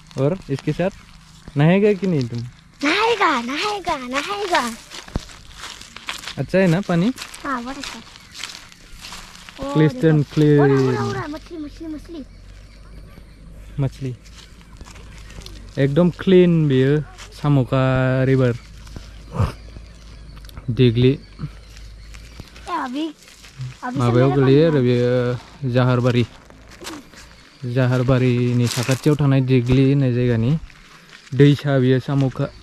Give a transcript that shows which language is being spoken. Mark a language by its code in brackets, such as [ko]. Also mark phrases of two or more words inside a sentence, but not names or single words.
[hi] और इसके साथ नहाएगा कि नहीं तुम? नहाएगा, नहाएगा, नहाएगा। अच्छा है ना पानी? हाँ, बहुत अच्छा। [en] klistan clear. [hi] मछली मछली मछली मछली एकदम क्लीन [brx] बियो सामुका [hi] रिवर दिग्ली अभी [brx] माबायाव गोलैयो आरो बेयो जाहारबारिनि साखाथियाव थानाय दिग्लि होननाय जायगानि दैसा बियो सामुका।